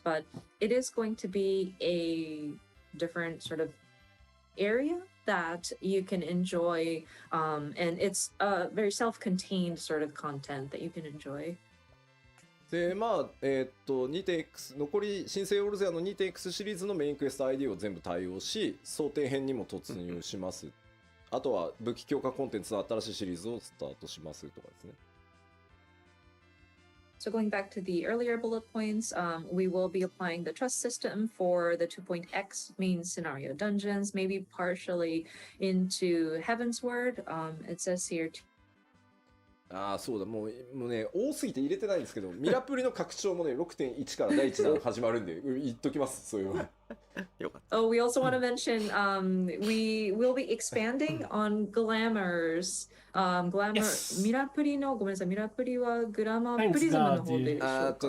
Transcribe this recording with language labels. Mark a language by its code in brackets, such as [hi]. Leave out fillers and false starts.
[en] But it is going to be a different sort of area that you can enjoy, and it's a very self-contained sort of content that you can enjoy. [ja] でまあ2.x 残り新生オルゼアの 2.x シリーズのメインクエスト ID を全部対応し、想定編にも突入します。あとは武器強化コンテンツの新しいシリーズをスタートしますとかですね。 [en] So going back to the earlier bullet points, we will be applying the trust system for the 2.x main scenario dungeons, maybe partially into Heavensward. It says here. [ja] ああそうだ、もうね多すぎて入れてないんですけど、ミラプリの拡張もね 6.1 から第1弾始まるんで言っときます。そういうのよかった。 [en] Oh, we also want to mention we will be expanding on glamours. Glamour、 Yes. [ja] ミラプリのごめんなさい、ミラプリはグラマープリズムの方でしょうか。